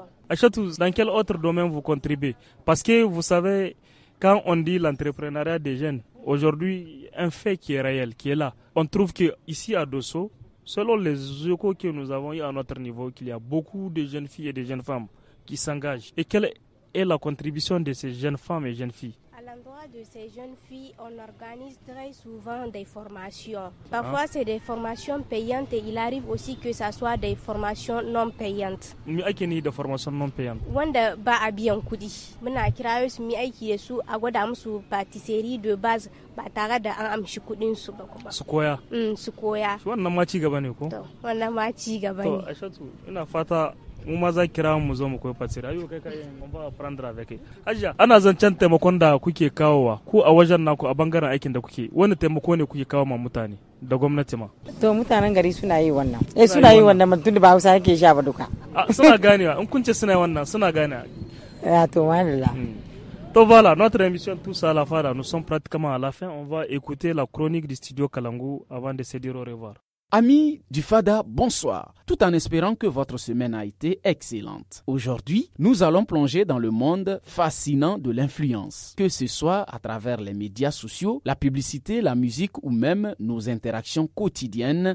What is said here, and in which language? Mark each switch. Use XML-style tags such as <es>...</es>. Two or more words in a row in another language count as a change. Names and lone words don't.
<fr>Aïchatou, dans quel autre domaine vous contribuez? Parce que vous savez, quand on dit l'entrepreneuriat des jeunes, aujourd'hui, un fait qui est réel, qui est là, on trouve qu'ici à Dosso, selon les échos que nous avons eu à notre niveau, qu'il y a beaucoup de jeunes filles et de jeunes femmes qui s'engagent. Et quelle est la contribution de ces jeunes femmes et jeunes filles? À l'endroit de ces jeunes filles, on organise très souvent des formations. Parfois, c'est des formations payantes et il arrive aussi que ça soit des formations non payantes.</fr> <ha>Mi ake ni da</ha> <fr>formation non payante?</fr> <ha>Wanda ba a biyan kuɗi. Muna kirayo su mi aiki da su a gwada musu</ha> <fr>patisserie de base</fr> <ha>ba tare da an amshi kuɗin su ba kuma. Su koya? Su koya. Wannan ma ci gaba ne ko? To, wannan ma ci gaba ne. To, Aïchatou, ina fata mu ma za kira mu zo mu koyi patisserie. Ayo kai mun ba</ha> <fr>prendre avec.</fr> <ha>Hajiya, ana zancen taimakon da kuke kawowa ku a wajen naku a bangaren aikin da kuke. Wani taimako ne kuke kawo ma mutane da gwamnati ma? To mutanen gari suna yi wannan. Suna yi wannan mutum da ba Hausa yake sha ba duka. Suna ganewa in kun ce suna yi wannan suna ganewa. To madalla.</ha> <fr>Donc voilà, notre émission Tous à la Fada, nous sommes pratiquement à la fin. On va écouter la chronique du studio Kalangu avant de se dire au revoir. Amis du Fada, bonsoir, tout en espérant que votre semaine a été excellente. Aujourd'hui, nous allons plonger dans le monde fascinant de l'influence, que ce soit à travers les médias sociaux, la publicité, la musique ou même nos interactions quotidiennes.</fr>